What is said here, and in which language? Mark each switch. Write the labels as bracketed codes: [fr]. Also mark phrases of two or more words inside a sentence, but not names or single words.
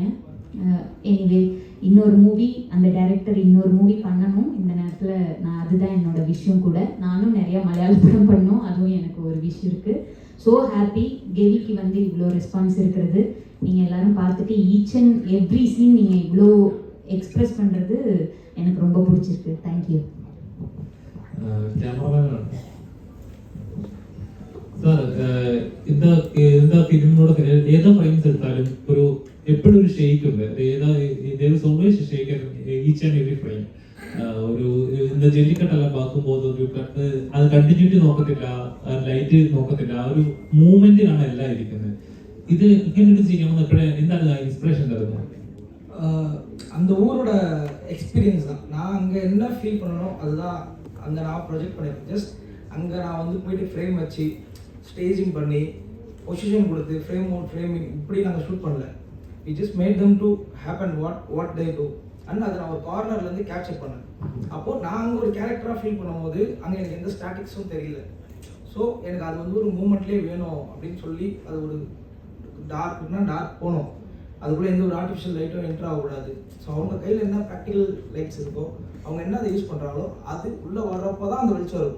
[ta] எனிவே இன்னொரு மூவி, அந்த டைரக்டர் இன்னொரு மூவி பண்ணணும் இந்த நேரத்தில். நான் அதுதான் என்னோட விஷயம் கூட. நானும் நிறையா மலையாள படம் பண்ணோம், அதுவும் எனக்கு ஒரு விஷயம் இருக்குது. [en] so happy [ta] கெவிக்கு வந்து இவ்வளோ ரெஸ்பான்ஸ் இருக்கிறது. நீங்கள் எல்லாரும் பார்த்துட்டு [en] each and every scene [ta] நீங்கள் இவ்வளோ எக்ஸ்ப்ரெஸ் பண்ணுறது எனக்கு ரொம்ப பிடிச்சிருக்கு. தேங்க்யூ. [ml] ക്യാമറമാനാണ് സാർ. എന്താ ഫിലിമിനോട് ഏതാ ഫ്രെയിംസ് എടുത്താലും ഒരു എപ്പോഴും ഒരു ഷെയ്ക്ക് ഉണ്ട്. [en] always shake each and every frame. [ml] ഒരു [ta] இந்த ஜல்லிக்கட்டெல்லாம் பார்க்கும்போது [ml] ഒരു അത് കണ്ടിന്യൂറ്റി നോക്കത്തില്ല, ലൈറ്റ് നോക്കത്തില്ല, ആ ഒരു മൂവ്മെന്റിലാണ് എല്ലാം ഇരിക്കുന്നത്. ഇത് ഇങ്ങനെ ചെയ്യണമെന്ന് എപ്പോഴും എന്താണ് ഇൻസ്പിറേഷൻ തരുന്നത്? [ta] அந்த ஊரோட எக்ஸ்பீரியன்ஸ் தான். நான் அங்கே என்ன ஃபீல் பண்ணணும் அதுதான் அங்கே நான் ப்ரொஜெக்ட் பண்ணியிருக்கேன். ஜஸ்ட் அங்கே நான் வந்து போயிட்டு ஃப்ரேம் வச்சு ஸ்டேஜிங் பண்ணி பொசிஷன் கொடுத்து [en] frame out framing [ta] இப்படி நாங்கள் ஷூட் பண்ணல. [en] we just made them to happen what they do and அதை நான் ஒரு கார்னர்லேருந்து கேப்சர் பண்ணேன். [ta] அப்போது நான் அங்கே ஒரு கேரக்டராக ஃபீல் பண்ணும்போது அங்கே எனக்கு எந்த ஸ்டாட்டிக்ஸும் தெரியல. ஸோ எனக்கு அது வந்து ஒரு மூமெண்ட்லேயே வேணும் அப்படின்னு சொல்லி அது ஒரு டார்க் போகணும், அதுக்குள்ளே எந்த ஒரு [en] artificial light [ta] என்ட்ரு ஆகக்கூடாது. ஸோ அவங்க கையில் என்ன [en] practical lights [ta] இருக்கோ, அவங்க என்ன அதை யூஸ் பண்ணுறாங்களோ அது உள்ளே வர்றப்போ தான் அந்த வெளிச்சம் இருக்கும்.